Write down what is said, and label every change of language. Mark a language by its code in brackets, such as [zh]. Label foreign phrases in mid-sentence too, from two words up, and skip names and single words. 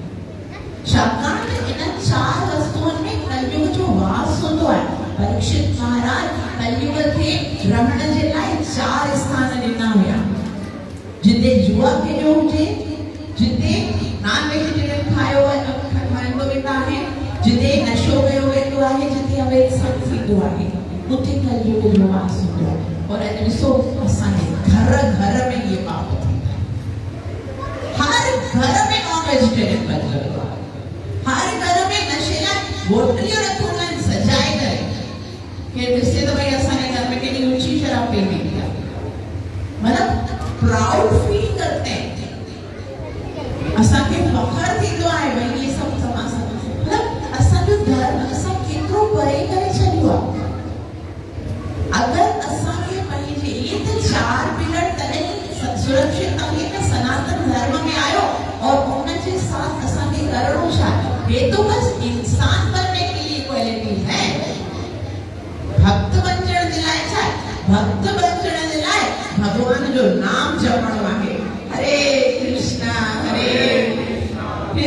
[sd] छाकाणि त इन्हनि 4 वस्तुअनि में कलयुग जो वास हूंदो आहे परीक्षित महाराज कलयुग खे रहण जे लाइ 4 स्थान ॾिना हुया जिते जुआ खेॾियो हुजे जिते [en] non vegetarian [sd] खायो खाईंदो वेंदा आहिनि जिते नशो कयो वेंदो आहे जिते अवैध सत्संग थींदो आहे उते कलयुग जो वास हूंदो आहे और अॼु ॾिसो असांजे घर घर में इहे पाप थींदा हर घर में [en] non vegetarian [sd] बदिलंदो आहे हर घर में नशे लाइ बोतलियूं रखियूं आहिनि सजाए करे के ॾिसे त भई असांजे घर में केॾी ऊंची शराब पी वेंदी आहे मतलब [en] proud feel [hi] करते हैं [sd] असांखे फखर थींदो आहे भई ये सभु तमाशा मतलब असांजो धर्म असां केतिरो परे करे छॾियो आहे अगरि असांखे पंहिंजे इहे त 4 पिलर तॾहिं सुरक्षित आहे त सनातन धर्म में आयो और उनजे साथ असांखे करणो छा [hi] ये तो बस इंसान बनने के लिए क्वालिटी है [sd] भक्त बणजण जे लाइ छा भक्त बणजण जे लाइ भगवान जो नाम जपणो आहे हरे कृष्णा